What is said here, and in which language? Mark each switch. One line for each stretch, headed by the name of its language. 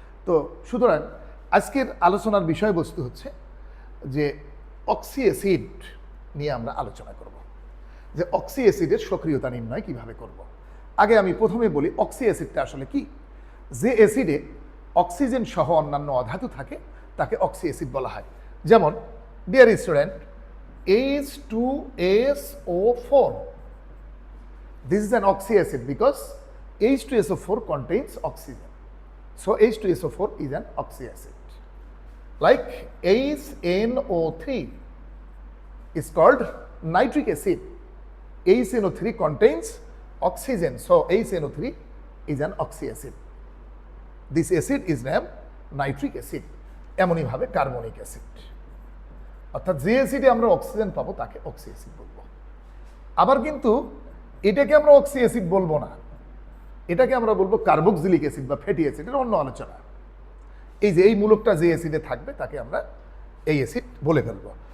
Bangla: তো সুতরাং আজকের আলোচনার বিষয়বস্তু হচ্ছে যে অক্সি অ্যাসিড নিয়ে আমরা আলোচনা করব, যে অক্সি অ্যাসিডের সক্রিয়তা নির্ণয় কিভাবে করব। আগে আমি প্রথমে বলি অক্সি অ্যাসিডটা আসলে কি। যে অ্যাসিডে অক্সিজেন সহ অন্যান্য অধাতু থাকে তাকে অক্সি অ্যাসিড বলা হয়। যেমন dear student,
English: H2SO4, this is an oxy acid because H2SO4 contains oxygen, so H2SO4 is an oxy acid. Like HNO3 is called nitric acid. HNO3 contains oxygen, so HNO3 is an oxy acid. This acid is named nitric acid.
Bangla: এমনই ভাবে carbonic acid, অর্থাৎ যে অ্যাসিডে আমরা oxygen পাবো তাকে oxy acid বলবো। আবার কিন্তু এটাকে আমরা অক্সি অ্যাসিড বলবো না, এটাকে আমরা বলবো কার্বক্সিলিক অ্যাসিড বা ফ্যাটি অ্যাসিড। এটা অন্য আলোচনা। এই যে এই মূলকটা যে অ্যাসিডে থাকবে তাকে আমরা এই অ্যাসিড বলে ফেলবো।